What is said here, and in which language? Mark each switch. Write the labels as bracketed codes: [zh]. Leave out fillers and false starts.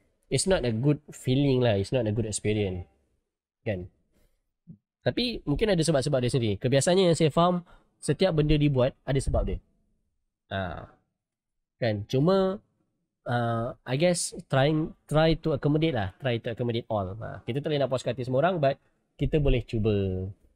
[en] It's not a good feeling lah, it's not a good experience kan. [ms] Tapi mungkin ada sebab-sebab dia sendiri. Kebiasaannya yang saya faham, setiap benda dibuat ada sebab dia. Kan, cuma [en] I guess try to accommodate lah, try to accommodate all. [ms] Kita tak boleh nak puas hati semua orang, but kita boleh cuba.